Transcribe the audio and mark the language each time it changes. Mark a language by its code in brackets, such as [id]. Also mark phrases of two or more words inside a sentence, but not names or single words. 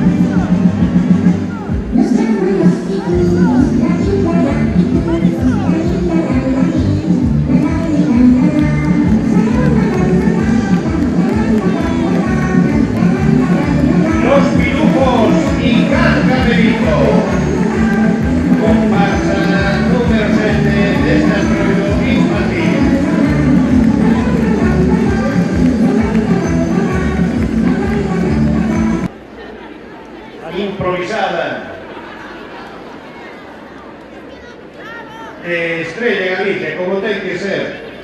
[es] Nos llaman los pitufos, la linda la pitufos, la linda la la la la la la la. Los pitufos y Gargamelito. Comparsa número 7 de este rollo infantil. [gl] Improvisada Estrella Galicia, como ten que ser.